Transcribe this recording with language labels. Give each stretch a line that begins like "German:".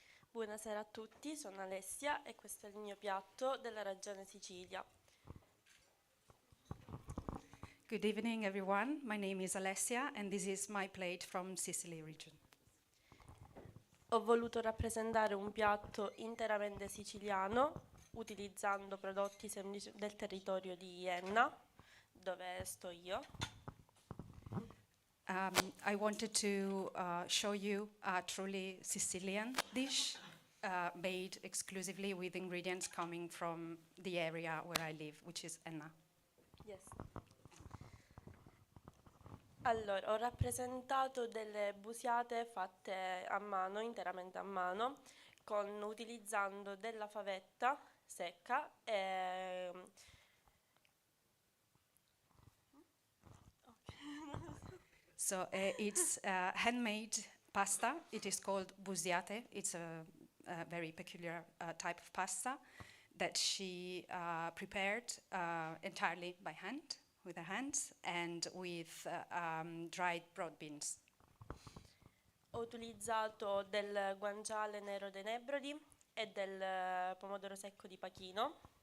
Italian: Buonasera a tutti, sono Alessia e questo è il mio piatto della regione Sicilia.
English: Good evening, everyone. My name is Alessia, and this is my plate from Sicily region.
Italian: Ho voluto rappresentare un piatto interamente siciliano utilizzando prodotti semplici del territorio di Enna, dove sto io.
English: I wanted to show you a truly Sicilian dish made exclusively with ingredients coming from the area where I live, which is Enna. Yes.
Italian: Allora, ho rappresentato delle busiate fatte a mano, interamente a mano, utilizzando della favetta secca e
English: So it's handmade pasta. It is called busiate. It's a very peculiar type of pasta that she prepared entirely by hand, with her hands, and with dried broad beans.
Italian: ho utilizzato del guanciale nero dei Nebrodi e del pomodoro secco di Pachino.